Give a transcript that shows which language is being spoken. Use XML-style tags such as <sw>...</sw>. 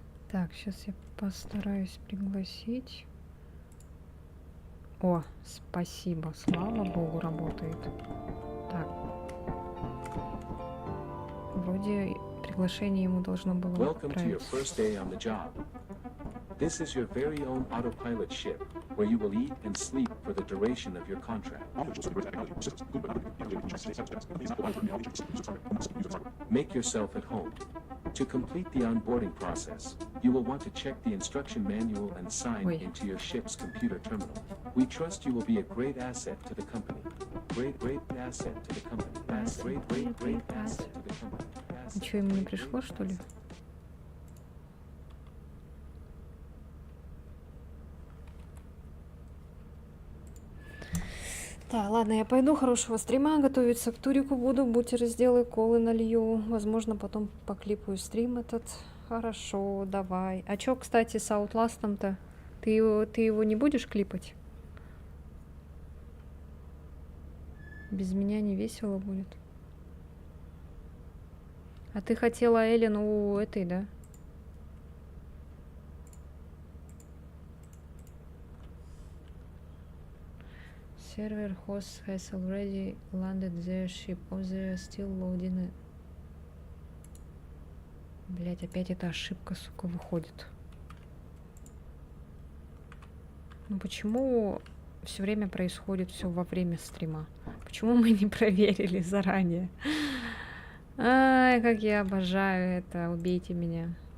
<ru>Так, сейчас я постараюсь пригласить. О, спасибо, слава богу, работает. Так. Вроде приглашение ему должно было</ru> <en>Welcome to your</en> <ru>отправиться.</ru> <en>first day on the job. This is your very own autopilot ship, where you will eat and sleep for the duration of your contract. Make yourself at home. To complete the onboarding process, you will want to check the instruction manual and sign</en> <ru>Ой.</ru> <en>into your ship's computer terminal. We trust you will be a great asset to the company. Great asset to the company. Great asset to the company.</en> <ru>Ничего ему не пришло, что ли? Так, ладно, я пойду, хорошего стрима, готовиться к турику буду, бутеры сделаю, колы налью, возможно, потом поклипаю стрим этот. Хорошо, давай. А чё, кстати, с Outlast'ом-то? Ты его не будешь клипать? Без меня не весело будет. А ты хотела Эллен у этой, да?</ru> <en>Server host has already landed their ship, or they're still loading it.</en> <ru>Блять, опять эта ошибка, сука, выходит. Ну почему все время происходит все во время стрима? Почему мы не проверили заранее? Ай, как я обожаю это. Убейте меня.</ru>